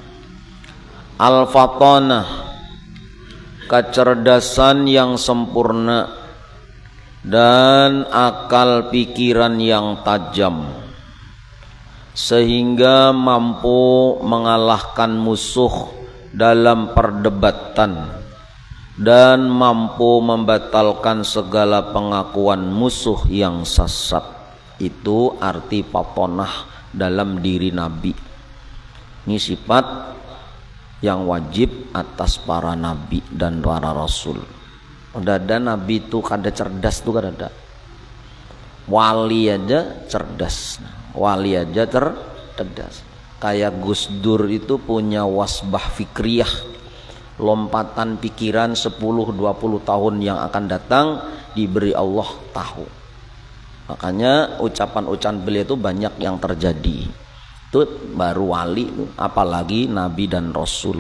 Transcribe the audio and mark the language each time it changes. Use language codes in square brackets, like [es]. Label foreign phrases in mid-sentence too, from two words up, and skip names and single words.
[id] Al-fatonah, kecerdasan yang sempurna dan akal pikiran yang tajam, sehingga mampu mengalahkan musuh dalam perdebatan dan mampu membatalkan segala pengakuan musuh yang sesat. Itu arti fatonah dalam diri Nabi. Ini sifat yang wajib atas para nabi dan para rasul. [bjn] Ada nabi itu kada cerdas tuh, kada. [id] Wali aja cerdas, wali aja cerdas. Kayak Gus Dur itu punya [ar] وثبة فكرية, [id] lompatan pikiran 10-20 tahun yang akan datang diberi Allah tahu. Makanya ucapan-ucapan beliau itu banyak yang terjadi. Itu baru wali, apalagi nabi dan rasul.